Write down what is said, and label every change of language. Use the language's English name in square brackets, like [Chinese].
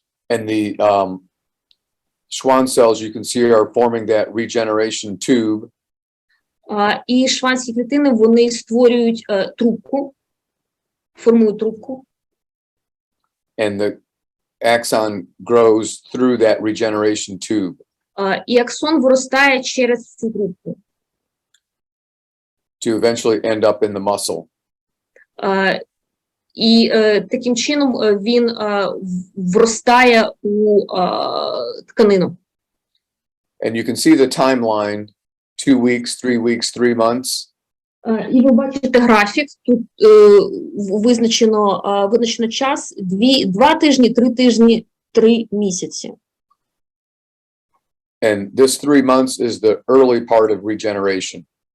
[English] And the Schwann cells, you can see, are forming that regeneration tube. [Ukrainian] І шванські клітини, вони створюють трубку, формують трубку. [English] And the axon grows through that regeneration tube. [Ukrainian] І аксон виростає через цю трубку. [English] To eventually end up in the muscle. [Ukrainian] І таким чином він вростає у тканину. [English] And you can see the timeline, 2 weeks, 3 weeks, 3 months. [Ukrainian] І ви бачите графік, тут визначено час, 2 тижні, 3 тижні, 3 місяці. [English] And this 3 months is the early part of regeneration.